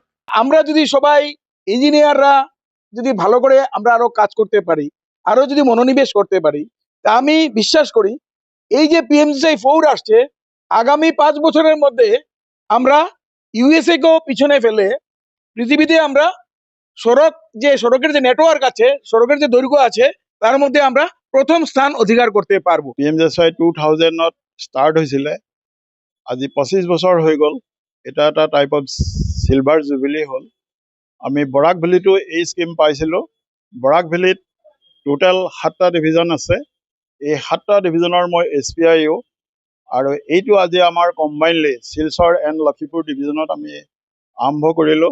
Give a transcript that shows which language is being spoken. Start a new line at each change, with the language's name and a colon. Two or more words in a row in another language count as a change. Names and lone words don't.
Bangla: আমরা যদি সবাই ইঞ্জিনিয়াররা যদি ভালো করে আমরা আরো কাজ করতে পারি, আরো যদি মনোনিবেশ করতে পারি, তা আমি বিশ্বাস করি এই যে পিএমজিএসওয়াই 4 আসছে, আগামী ৫ বছরের মধ্যে আমরা ইউএসএ কেও পিছনে ফেলে পৃথিবীতে আমরা সড়কের যে নেটওয়ার্ক আছে, সড়কের যে দৈর্ঘ্য আছে, তার মধ্যে আমরা প্রথম স্থান অধিকার করতে পারবো।
Assamese: পিএমজিএসওয়াই 2000ত ষ্টাৰ্ট হৈছিলে, আজি 25 বছৰ হৈ গ'ল। এটা এটা
English: type of silver jubilee
Assamese: হ'ল। আমি বৰাক ভেলীটো এই স্কিম পাইছিলোঁ। বৰাক ভেলীত টোটেল 7টা ডিভিজন আছে। এই 7টা ডিভিজনৰ মই SPIO, আৰু এইটো আজি আমাৰ কম্বাইনলি শিলচৰ এণ্ড লক্ষীপুৰ ডিভিজনত আমি আৰম্ভ কৰিলোঁ।